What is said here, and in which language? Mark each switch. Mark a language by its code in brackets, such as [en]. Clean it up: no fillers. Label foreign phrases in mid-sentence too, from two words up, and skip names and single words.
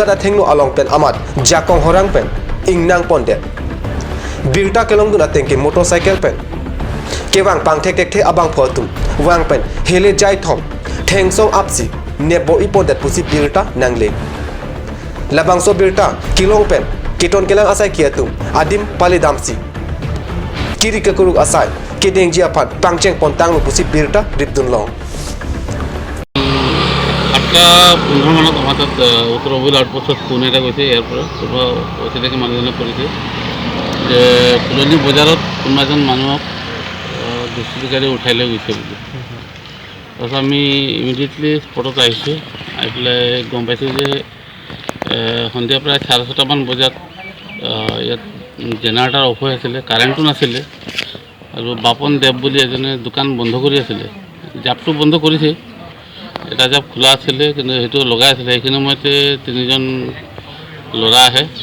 [mrg] along pen amat jakong horang pen ingnang ponde birta kelong dun ateng ke motorcycle pen ke wang pang thek thek the abang photum wang pen hele jai thom theng song apsi nebo ipon dat pusi birta nangle labang so birta kilong pen kiton kelang asai kiatum adim pale damsi kiri ke kuruk asai kedeng ji apat pangcheng pontang lu pusi birta ripdun long [as] 8:15 মানত আমাৰ তাত উত্তৰ অভিল আউটপোষ্টত ফোন এটা গৈছে ইয়াৰ পৰা কোনোবা অচিনাকি মানুহজনে কৰিছে যে ফুলনি বজাৰত কোনোবা এজন মানুহক দুষ্কৃতিকাৰী উঠাই লৈ গৈছে বুলি তাৰপিছত আমি ইমিডিয়েটলি স্পটত আহিছোঁ আহি পেলাই গম পাইছোঁ যে সন্ধিয়া প্ৰায় 6:30 মান বজাত ইয়াত [en] generator off [as] হৈ আছিলে কাৰেণ্টটো নাছিলে আৰু বাপন দেৱ বুলি এজনে দোকান বন্ধ কৰি আছিলে জাপটো বন্ধ কৰিছে এটা জাপ খোলা আছিলে কিন্তু সেইটো লগাই আছিলে সেইখিনি সময়তে তিনিজন ল'ৰা আহে